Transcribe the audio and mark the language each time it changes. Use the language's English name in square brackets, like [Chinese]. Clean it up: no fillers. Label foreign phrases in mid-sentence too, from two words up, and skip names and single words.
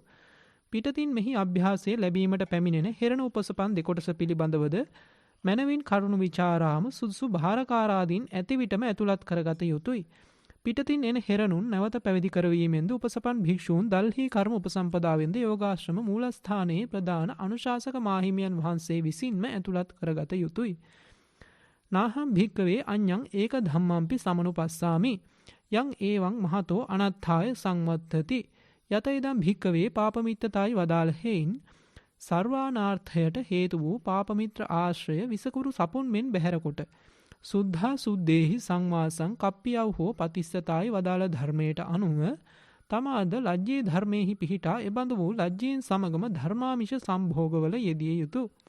[Sinhala] පිටතින් මෙහි අභ්‍යාසය ලැබීමට පැමිණෙන හෙරණ උපසපන් දෙකොටස පිළිබඳවද මනවින් කරුණු විචාරාම සුදුසු භාරකාරාදීන් ඇති විටම ඇතුළත් කරගත යුතුය. පිටතින් එන හෙරණුන් නැවත පැවිදි කරවීමෙන්ද උපසපන් භික්ෂූන් දල්හි කර්ම උපසම්පදාවෙන්ද යෝගාශ්‍රම මූලස්ථානයේ ප්‍රධාන අනුශාසක මාහිමියන් වහන්සේ විසින්ම ඇතුළත් කරගත යුතුය. [Pali] නාහම් භික්කවේ අඤ්ඤං ඒක ධම්මම්පි සමනුපස්සාමි යං ඒවං මහතෝ අනත්ථාය සංවත්තති යත ඉදම් භික්කවේ පාපමිත්තතායි [Sinhala] වදාළ හේයින් සර්වානාර්ථයට හේතු වූ පාපමිත්‍ර ආශ්‍රය විසකුරු සපුන් මෙන් බැහැරකොට [Pali] සුද්ධා සුද්දේහි සංවාසං කප්පියව් හෝ පතිස්සතායි [Sinhala] වදාළ ධර්මයට අනුව තමාද ලජ්ජී ධර්මයෙහි පිහිටා එබඳු වූ ලජ්ජීන් සමගම ධර්මාමිෂ සම්භෝගවල යෙදිය යුතුය.